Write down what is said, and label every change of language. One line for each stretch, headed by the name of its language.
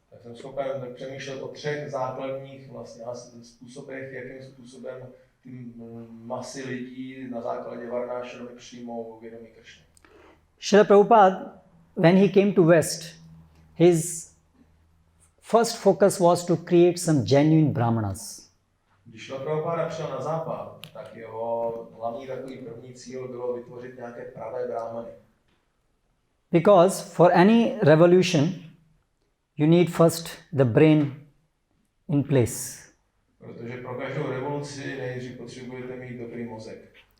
Czech: Tak jsem schopen přemýšlet o třech základních vlastně způsobech, jakým způsobem ty masy lidí na základě Varnashramy přijmou vědomí Kršny.
English: Srila Prabhupada, when he came to West, his first focus was to create some genuine brahmanas.
Czech: Když Srila Prabhupada přijel na západ, tak jeho hlavní takový první cíl bylo vytvořit nějaké pravé brahmany.
English: Because for any revolution, you need first the brain in place.
Czech: Protože pro každou revoluci nejdřív potřebujete mít dobrý mozek.